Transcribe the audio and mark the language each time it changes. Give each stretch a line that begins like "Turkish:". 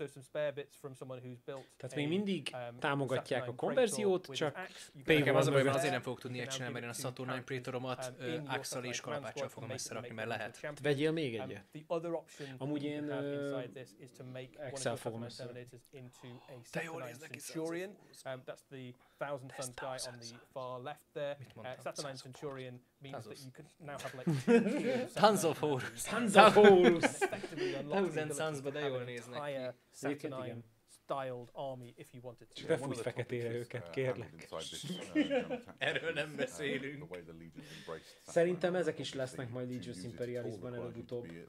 Hungarian: Tehát még mindig támogatják a konverziót, csak nekem az a baj, mert azért nem fogok tudni ilyet csinálni, mert én a Saturnine Praetoromat Axe-al és kalapáccsal fogom összerakni, mert lehet. Vegyél még egyet. Amúgy én Excel fogom össze. Te jól néznek ki,
English: That's the Thousand Suns guy on the far left there. Saturnine Centurion means that you can now have like Tons of Horus.
Hungarian: Thousand Suns-ba de jól néznek ki.
English: Saturnine styled army if you wanted to.
Hungarian: Befújt feketére őket, kérlek. Erről nem beszélünk. Szerintem ezek is lesznek majd Legions Imperialisban előbb-utóbb.